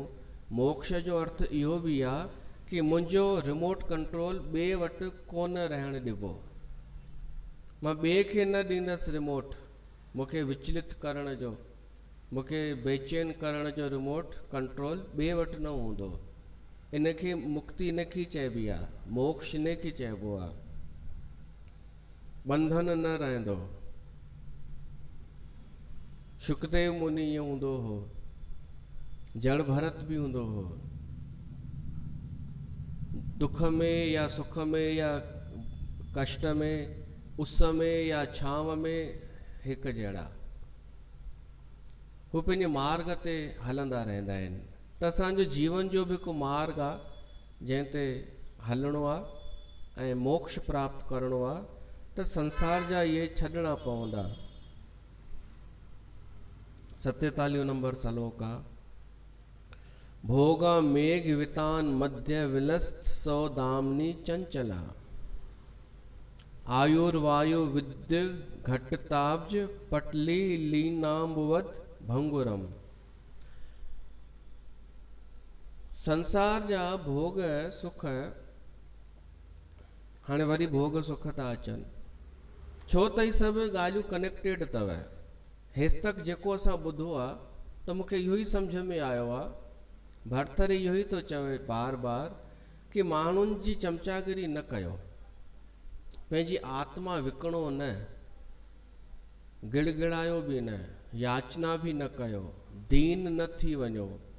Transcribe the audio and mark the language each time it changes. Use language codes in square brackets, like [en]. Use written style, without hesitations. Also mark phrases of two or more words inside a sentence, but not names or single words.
[sd] मोक्ष जो अर्थ इहो बि आहे कि मुंहिंजो रिमोट कंट्रोल ॿिए वटि कोन रहणु ॾिबो, मां ॿिए खे न ॾींदसि रिमोट, मूंखे विचलित करण जो, मूंखे बेचैन करण जो रिमोट कंट्रोल ॿिए वटि न हूंदो। इनखे मुक्ति इनखे चइबी आहे, मोक्ष इनखे चइबो आहे, बंधन न रहंदो। शुकदेव मुनि ईअं हूंदो हो, जड़ भरत बि हूंदो हो, दुख में या सुख में या कष्ट में, उस में या छांव में हिकु जहिड़ा, हू पंहिंजे मार्ग ते हलंदा रहंदा आहिनि। त असांजो जीवन जो बि हिकु मार्ग आहे जंहिं ते हलणो आहे ऐं मोक्ष प्राप्त करणो आहे, त संसार जा इहे छॾणा पवंदा। 47 नंबर श्लोक आहे, [sa] भोगा मेघ वितान मध्य विलस्त सौ दामनी चंचला, आयुर्वायु विद्य घटताब्ज पटली लीनाम्बवत भंगुरम। [sd] संसार जा भोग सुख, हाणे वरी भोग सुख था अचनि, छो त ही सभु ॻाल्हियूं कनेक्टेड अथव। हेसि तक जेको असां ॿुधो आहे त मूंखे इहो ई सम्झ में आयो आहे, भरथरी इहो ई थो चवे बार बार कि माण्हुनि जी चमचागिरी न कयो, पंहिंजी आत्मा विकिणो न, गिड़गिड़ायो बि न, याचना बि न कयो, दीन न थी वञो।